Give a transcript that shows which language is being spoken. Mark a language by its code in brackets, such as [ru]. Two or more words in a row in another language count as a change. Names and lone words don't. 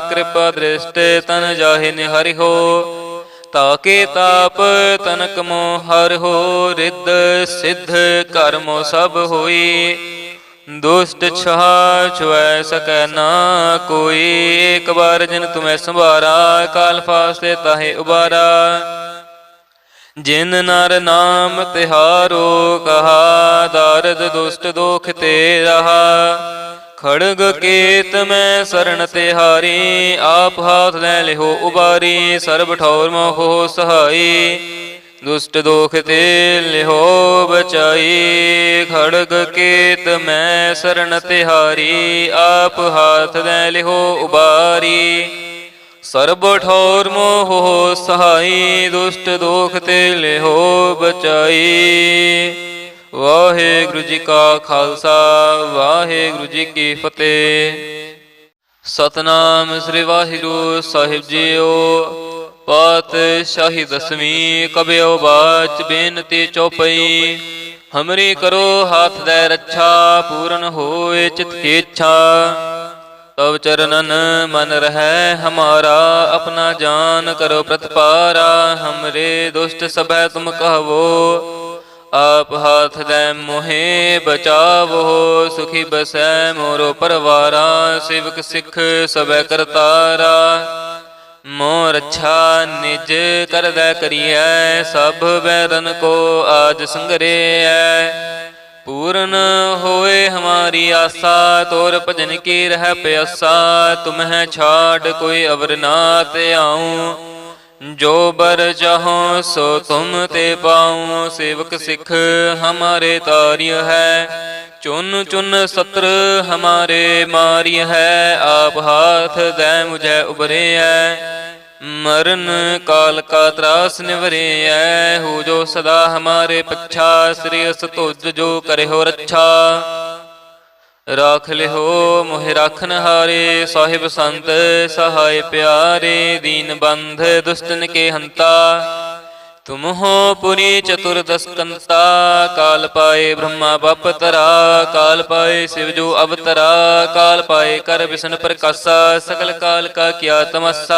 [bra] ਕਿਰਪਾ ਦ੍ਰਿਸ਼ਟ ਤਨ ਜਾਹਿ ਨਿਹਰਿਓ, ਤਾਕੇ ਤਾਪ ਤਨਕ ਮੋ ਹਰਿਓ। ਰਿੱਧ ਸਿੱਧ ਕਰਮੋ ਸਭ ਹੋਈ, ਦੁਸ਼ਟ ਛਾਹ ਛੁਐ ਸਕੈ ਨਾ ਕੋਈ। ਏਕ ਬਾਰ ਜਿਨ ਤੁਮੈ ਸੰਭਾਰਾ, ਕਾਲ ਫਾਸਤੇ ਤਾਹੇ ਉਬਾਰਾ। जिन नर नाम तिहारो कहा, दारद दुष्ट दोख ते रहा। खड़ग केत में शरण तिहारी, आप हाथ ले लिहो उबारी। सर्ब ठौर मोहो सहाई, दुष्ट दोख ते लिहो बचाई। खड़ग केत में शरण तिहारी, आप हाथ ले लिहो उबारी। ਸਰਬ ਠੌਰ ਮੋਹ ਸਹਾਈ, ਦੁਸ਼ਟ ਦੋਖ ਤੇ ਲਿਹੋ ਬਚਾਈ। [pa] ਵਾਹਿਗੁਰੂ ਜੀ ਕਾ ਖਾਲਸਾ, ਵਾਹਿਗੁਰੂ ਜੀ ਕੀ ਫਤਿਹ। ਸਤਨਾਮ ਸ੍ਰੀ ਵਾਹਿਗੁਰੂ ਸਾਹਿਬ ਜੀਓ। ਪਾਤਸ਼ਾਹੀ ਦਸਵੀਂ ਕਬਿਓ ਬਾਚ ਬੇਨਤੀ ਚੌਪਈ। [bra] ਹਮਰੀ ਕਰੋ ਹਾਥ ਦੈ ਰੱਛਾ, ਪੂਰਨ ਹੋਏ ਚਿਤ ਕੀ ਇੱਛਾ। तब चरणन मन रहै हमारा, अपना जान करो प्रतिपारा। हमरे दुष्ट सभै तुम कहवो, आप हाथ दे मोहे बचावो। सुखी बसै मोरो परवारा, सेवक सिख सभै करतारा। मोर अच्छा निज कर दै करियै, सब बैरन को आज संगरियै। पूरन होए हमारी आशा, तोर भजन की रह प्यासा। तुम्हें छाड़ कोई अवर ना ते आऊं, जो बर चाहो सो तुम ते पाऊं। सेवक सिख हमारे तार्य है, चुन चुन सत्र हमारे मार्य है। आप हाथ दे मुझे उबरे है, मरण काल का त्रास निवरे है। हो जो सदा हमारे पच्छा, श्रेयस तुझ जो करे हो रच्छा। राख ले हो मोहि राखन हारे, साहिब संत सहाय प्यारे। दीन बंध दुष्टन के हंता, तुम हो पुरी चतुर्दश कंता। काल पाए ब्रह्मा बप तरा, काल पाए शिव जो अवतरा। काल पाए कर विष्णु प्रकाशा, सकल काल का किया तमस्सा।